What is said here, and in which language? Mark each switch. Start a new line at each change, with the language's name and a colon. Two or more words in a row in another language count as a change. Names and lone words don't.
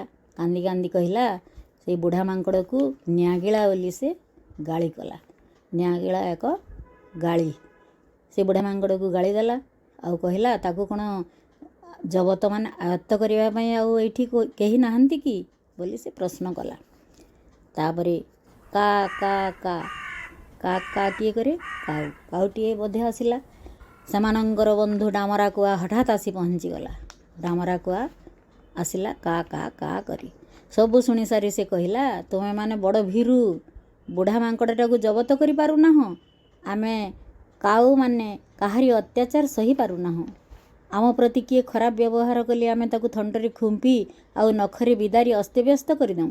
Odia: କାନ୍ଦି କାନ୍ଦି କହିଲା, ସେ ବୁଢ଼ା ମାଙ୍କଡ଼ କୁ ନିଆଁଗିଳା ବୋଲି ସେ ଗାଳି କଲା। ନିଆଁଗିଳା ଏକ ଗାଳି। ସେ ବୁଢ଼ା ମାଙ୍କଡ଼ କୁ ଗାଳି ଦେଲା ଆଉ କହିଲା, ତାକୁ କୌଣ ଜବତ ମାନେ ଆୟତ୍ତ କରିଆ ପଇ ଆଉ ଏଠି କେହି ନାହାନ୍ତି କି ବୋଲି ସେ ପ୍ରଶ୍ନ କଲା। ତାପରେ କା କା କା କା କା ଟିଏ କରେ କାଉ କାଉଟିଏ ବୋଧେ ଆସିଲା। ସେମାନଙ୍କର ବନ୍ଧୁ ଡାମରା କୁଆ ହଠାତ ଆସି ପହଞ୍ଚି ଗଲା। ଡାମରା କୁଆ ଆସିଲା କା କା କରି। ସବୁ ଶୁଣି ସାରି ସେ କହିଲା, ତୁମେ ମାନେ ବଡ଼ ଭୀରୁ, ବୁଢ଼ା ମାଙ୍କଡ଼ଟା କୁ ଜବତ କରି ପାରୁନ ହୋ। ଆମେ କାଉ ମାନେ କାହାରି ଅତ୍ୟାଚାର ସହି ପାରୁନା ହୋ। ଆମ ପ୍ରତି କିଏ ଖରାପ ବ୍ୟବହାର କଲେ ଆମେ ତାକୁ ଥଣ୍ଟରେ ଖୁମ୍ପି ଆଉ ନଖରେ ବିଦାରି ଅସ୍ତବ୍ୟସ୍ତ କରିଦେଉ।